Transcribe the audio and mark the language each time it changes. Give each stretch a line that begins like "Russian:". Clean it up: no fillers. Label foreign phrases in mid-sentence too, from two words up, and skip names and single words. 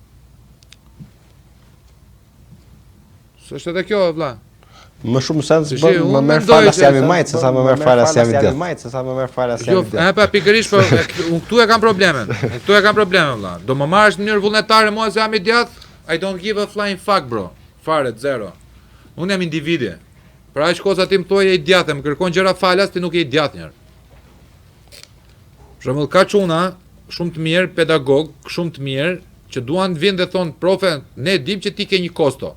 Albanian: Së është edhe kjo, vlla. Më shumë sens bën më merr falas jam I majt se sa më merr falas jam I djatë. Jo, pa pikërisht, po unë këtu e kam problemin. Këtu e kam problemin, vlla. Do më marrësh në mënyrë vullnetare mua se jam I djatë?
English: I don't give a flying fuck, bro.
Albanian: Fare, zero. Unë jam individi. Pra aq kohë sa ti më thua je I djatë, më kërkon gjëra falas, ti nuk je I djatë njërë. Për shembull, ka çuna shumë të mirë, pedagog, shumë të mirë, që duan të vinë dhe thonë, profe, ne dim që ti ke një kosto.